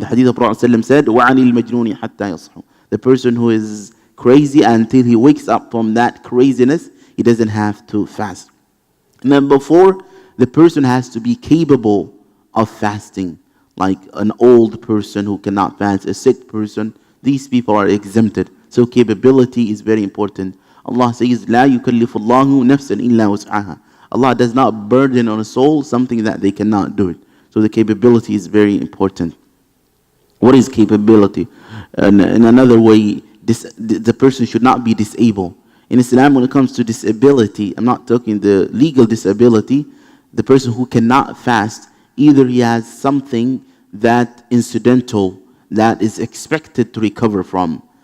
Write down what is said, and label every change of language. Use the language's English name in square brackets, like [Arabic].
[English] The hadith of Prophet ﷺ said, [Arabic] وَعَنِ الْمَجْنُونِ حَتَّى يَصْحُ. [English] The person who is crazy until he wakes up from that craziness, he doesn't have to fast. Number 4, the person has to be capable of fasting, like an old person who cannot fast, a sick person. These people are exempted. So capability is very important. [Arabic] Allah says, لا يكلف الله نفسا إلا وسعها. [English] Allah does not burden on a soul something that they cannot do it. So the capability is very important. What is capability? In another way, the person should not be disabled. In Islam, when it comes to disability, I'm not talking the legal disability, the person who cannot fast, either he has something that incidental that is expected to recover from.